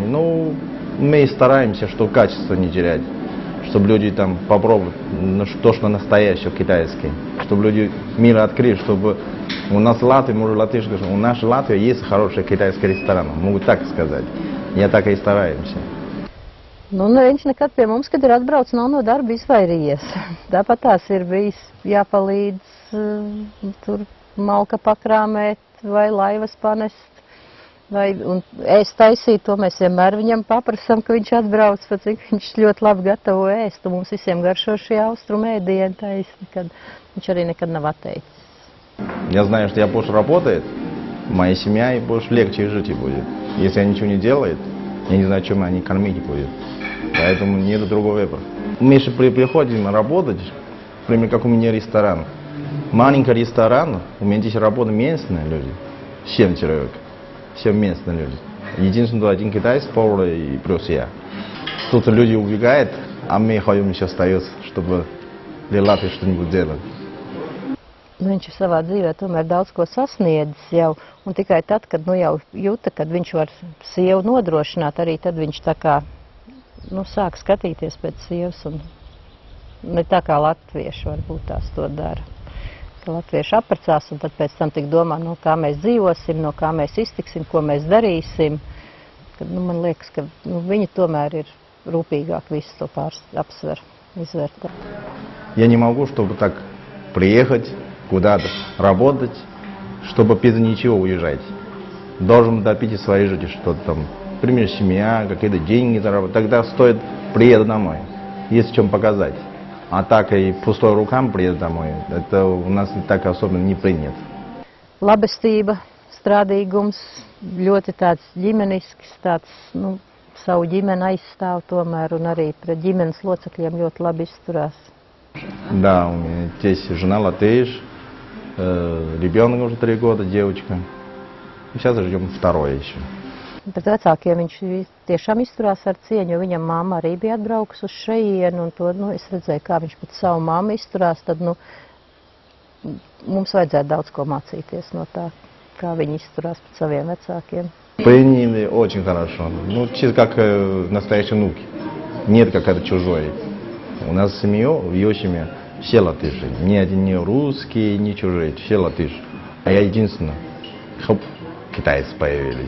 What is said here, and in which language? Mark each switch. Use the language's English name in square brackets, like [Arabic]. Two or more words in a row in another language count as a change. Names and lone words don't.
[Russian] Ну, мы стараемся, чтобы качество не терять. Чтобы люди там попробовали то, что настоящее, китайское. Чтобы люди мир открыли, чтобы у нас Латвия, может латышка, у нас в Латвии есть хорошие китайские рестораны. Могу так сказать. Я так и стараемся. [Latvian] Nu, viņš nekad pie mums, kad ir atbrauc, nav no darba izvairījies. Tāpat tās ir bijis jāpalīdz tur malka pakrāmēt vai laivas panest. Un ēst taisīt, to mēs vienmēr viņam paprasam, ka viņš atbrauc, pat cik viņš ļoti labi gatavo ēst. Un mums visiem garšo šie austrumu ēdieni taisi, viņš arī nekad nav atteicis. [Russian] Я знаю, что я больше работает, моя семья и больше легче жить будет. Если я ничего не делаю, я не знаю, чем они кормить будут. Поэтому нет другого выбора. Мы еще приходим работать, например, как у меня ресторан. Маленький ресторан, у меня здесь работают местные люди, 7 человек, все местные люди. Единственное, один китайский повар и плюс я. Тут люди убегают, а мы ходим еще остается, чтобы для Латвии что-нибудь делать. [Latvian] Viņš ir savā dzīvē tomēr daudz ko sasniedzis jau, un tikai tad, kad jau jūta, kad viņš var sievu nodrošināt, arī tad viņš tā kā, sāk skatīties pēc sievas, un ne tā kā latvieši varbūt tās to dara. Ka latvieši apprecās, un tad pēc tam tik domā, kā mēs dzīvosim, no kā mēs iztiksim, ko mēs darīsim. Kad, man liekas, ka viņi tomēr ir rūpīgāk visu to apsver, izvērtē. [Russian] Я не могу, чтобы так приехать куда-то, работать, чтобы без ничего уезжать. Должен допить из своей жизни что-то там. Например, семья, какие-то деньги заработать. Тогда стоит приеду домой. Есть в чем показать. А так и пустой рукам приеду домой. Это у нас так особенно не принято. [Latvian] Labestība, strādīgums, ļoti tāds ģimenisks, tāds, savu ģimeni aizstāv tomēr, un arī pret ģimenes locekļiem ļoti labi izturās. [Russian] Да, у меня здесь жена латыш, ребенок уже 3 года, девочка. И сейчас ждем второе еще. [Latvian] Pret vecākiem viņš tiešām izturās ar cieņu, jo viņam mamma arī bija atbraukusi uz šejienu, un to, es redzēju, kā viņš pret savu mammu izturās, tad, mums vajadzētu daudz ko mācīties no tā, kā viņi izturās pret saviem vecākiem. [Russian] Приняли очень хорошо. Чисто как настоящие внуки. Нет как-то чужой. У нас семья, в ее семье, все латыши. Ни один не русский, ни чужие, все латыши. А я единственный. Хоп, китайцы появились.